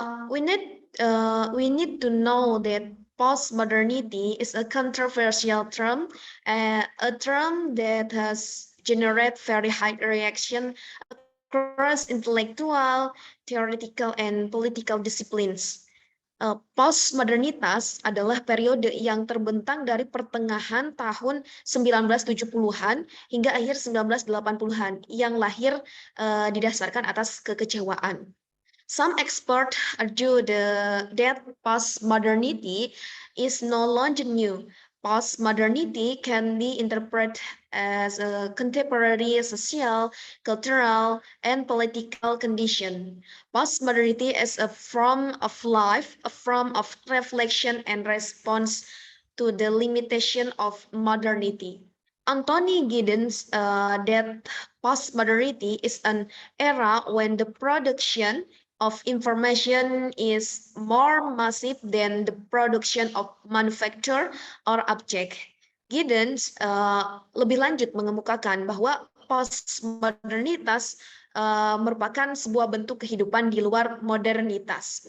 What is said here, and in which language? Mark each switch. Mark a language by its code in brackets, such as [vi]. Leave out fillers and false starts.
[en] We need to know that postmodernity is a controversial term, a term that has generated very high reaction across intellectual, theoretical, and political disciplines. [id] Postmodernitas adalah periode yang terbentang dari pertengahan tahun 1970-an hingga akhir 1980-an yang lahir didasarkan atas kekecewaan. [en] Some experts argue that postmodernity is no longer new. Postmodernity can be interpreted as a contemporary social, cultural, and political condition. Postmodernity is a form of life, a form of reflection and response to the limitation of modernity. Anthony Giddens that postmodernity is an era when the production of information is more massive than the production of manufacture or object. [id] Giddens lebih lanjut mengemukakan bahwa postmodernitas merupakan sebuah bentuk kehidupan di luar modernitas.